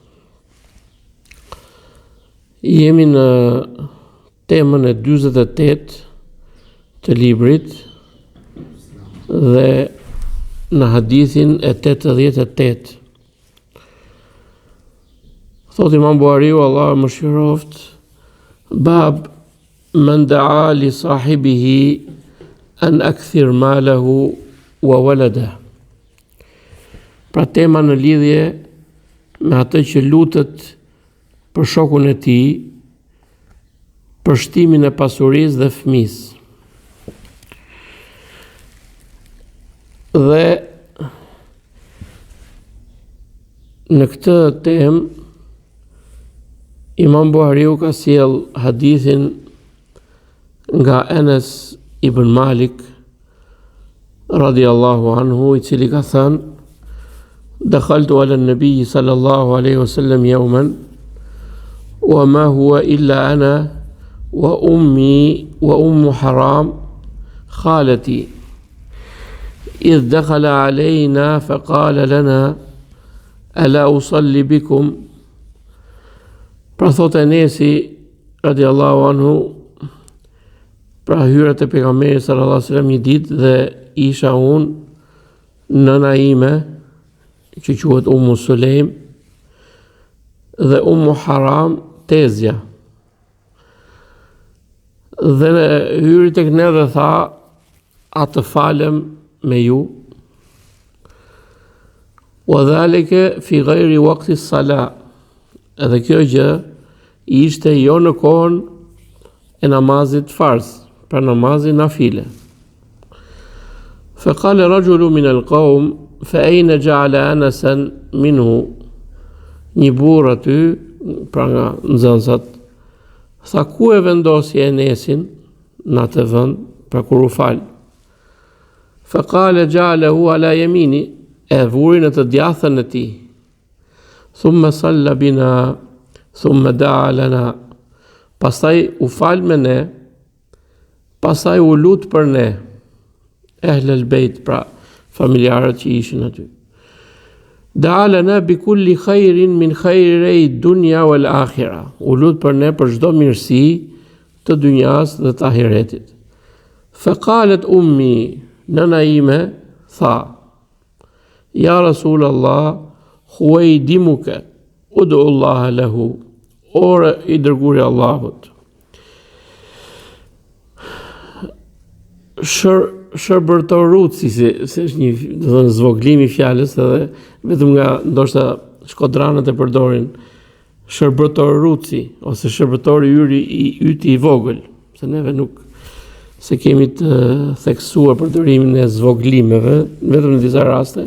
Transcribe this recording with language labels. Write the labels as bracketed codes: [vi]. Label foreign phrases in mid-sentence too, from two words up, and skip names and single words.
[sq] Jemi në temën e 48 të librit dhe në hadithin e 88. Thot Imam Buhariu, Allahu e mëshiroft, [ar] باب من دعا لصاحبه أن أكثر ماله وولده. [sq] Pra tema në lidhje me atë që lutet për shokun e tij, për shtimin e pasurisë dhe fëmisë. Dhe në këtë temë Imam Buhariu ka sjell hadithin nga Enes ibn Malik [ar] رضي الله عنه, [sq] i cili ka thënë: [ar] دخلت على النبي صلى الله عليه وسلم يوما وما هو إلا أنا وأمي وأم حرام خالتي إذ دخل علينا فقال لنا ألا أصلي بكم. [sq] Pra thot Enesi [ar] رضي الله عنه, [sq] pra hyrët e pejgamberit [ar] صلى الله عليه وسلم [sq] një ditë dhe isha unë, nëna ime që quhet Ummu Sulejm dhe Ummu Haram tezja. Dhe hyri tek ne dhe tha: a të falem me ju? [ar] وذلك في غير وقت الصلاة. [sq] Edhe kjo gjë ishte jo në kohën e namazit farz, pra namazin nafile. [ar] فقال رجل من القوم فأين جعل أنسا منه. [sq] Një burr aty, pra nga nxënësat, tha: ku e vendosi Enesin në atë vend, pra kur u fal? [ar] فقال جعله على يميني, [sq] e vuri në të djathtën e tij. [ar] ثم صلى بنا ثم دعا لنا. [sq] Pastaj u fal me ne, pastaj u lut për ne, [ar] أهل البيت, [sq] pra familjarët që ishin aty. [ar] دعا لنا بكل خير من خير الدنيا والآخرة. [sq] U lut për ne për çdo mirësi të dynjas dhe të ahiretit. [ar] فقالت أمي, [sq] nëna ime tha: [ar] يا رسول الله خويدمك ادع الله له. [sq] Ore i dërguari i Allahut, shërbërtoruci, se është një, do të thënë, zvoglimi i fjalës, edhe vetëm nga ndoshta shkodranët e përdorin shërbërtoruci ose shërbëtori yti i vogël, se neve nuk se kemi të theksuar përdorimin e zvoglimeve, vetëm në disa raste.